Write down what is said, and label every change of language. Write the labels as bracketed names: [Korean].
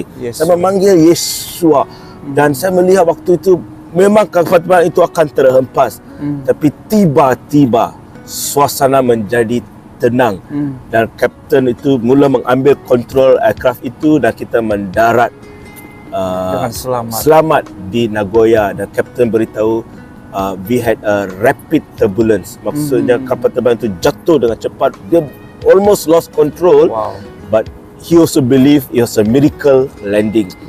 [Malay] Saya memanggil Yesua. Dan saya melihat waktu itu memang kapal terbang itu akan terhempas. Tapi tiba-tiba suasana menjadi tenang dan kapten itu mula mengambil kontrol aircraft itu dan kita mendarat dengan selamat di Nagoya. Dan kapten beritahu [English] we had a rapid turbulence. [Malay] Maksudnya kapal terbang itu jatuh dengan cepat. Dia [English] almost lost control. But he also believe it was a miracle landing.